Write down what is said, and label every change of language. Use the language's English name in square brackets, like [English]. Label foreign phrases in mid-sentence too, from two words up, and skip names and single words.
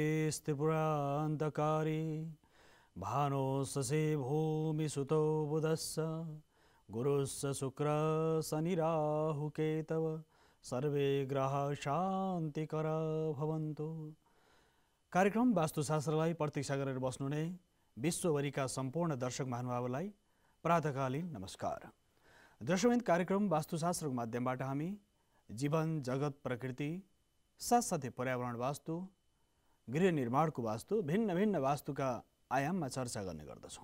[Sanskrit] ज्योतिस्त्रिपुरान्धकारी भानो ससे भूमि सुतो बुधस्स गुरुस्स शुक्र शनिराहु केतव सर्वे ग्रह शान्तिकर भवन्तु। [Nepali] कार्यक्रम वास्तुशास्त्रलाई प्रतीक्षा गरेर बस्नुहुने विश्वभरिका सम्पूर्ण दर्शक महानुभावलाई प्रातःकालीन नमस्कार। दर्शकवृन्द, कार्यक्रम वास्तुशास्त्रको माध्यमबाट हामी जीवन, जगत, प्रकृति, साथसाथै पर्यावरण वास्तु, गृह निर्माणको वास्तु, भिन्न भिन्न वास्तुका आयाममा चर्चा गर्ने गर्दछौँ।